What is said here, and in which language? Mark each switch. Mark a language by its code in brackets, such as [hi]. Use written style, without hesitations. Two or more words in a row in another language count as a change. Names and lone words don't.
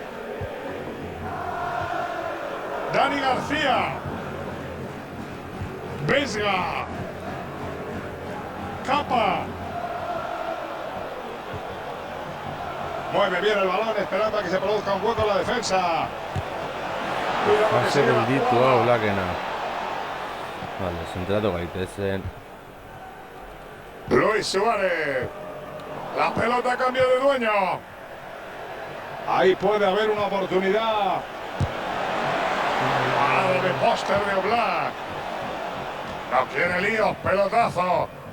[es] Dani García. Vesga. Capa. Mueve bien el balón, esperando a que se produzca un hueco en la defensa. [eu] Pase gelditu hau lakena. Vale, zentratu gaitezen. [es] Luis Suárez. La pelota cambia de dueño. Ahí puede haber una oportunidad. Parada de póster de Oblak. No quiere líos, pelotazo.